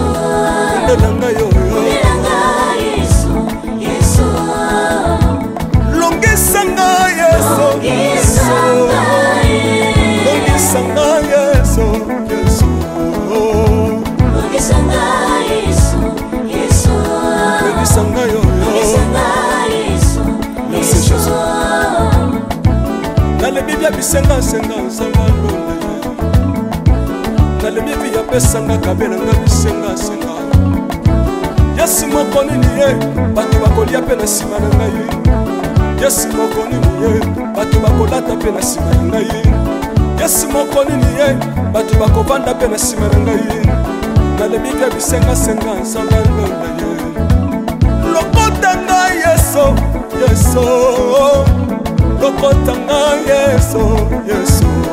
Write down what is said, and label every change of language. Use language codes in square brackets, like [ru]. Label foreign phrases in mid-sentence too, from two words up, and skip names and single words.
[ln] Undelanga yo Longisanga Yesu, Longisanga Yesu, Yesu Longisanga Yesu, Yesu Longisanga yo [fr] Merci Jésus [ln] Nalebi bia bisenga senga Nzamba lola Nalebi bia pesanga kabela nga bisenga senga Yesu moko nini ye bato bakolia pe na sima na ngai Yesu moko nini ye bato bakolata pe na sima na ngai Yesu moko nini ye bato bakovanda pe na sima na ngai Nalebi bia bisenga senga Nzamba lola ye Lokota ngai Yesu, Yesu Lokota ngai Yesu, Yesu